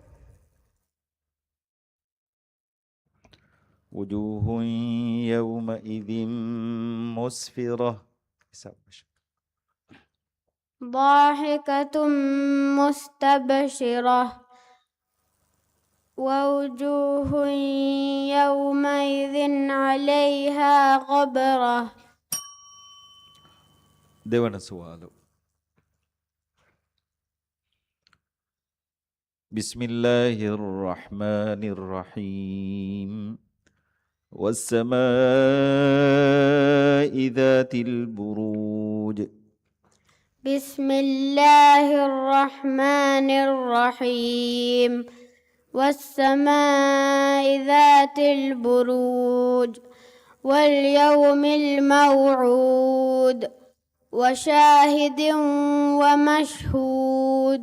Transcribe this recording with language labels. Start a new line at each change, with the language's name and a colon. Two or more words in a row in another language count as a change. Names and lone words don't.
Arabic: وجوه يومئذ مسفرة ضاحكة مستبشرة ووجوه يومئذ عليها غبرة.
Kannada: ದೇವನ ಸವಾಲು.
Arabic: بسم الله الرحمن الرحيم. والسماء ذات البروج. بسم الله الرحمن الرحيم. والسماء ذات البروج واليوم الموعود وشاهد ومشهود.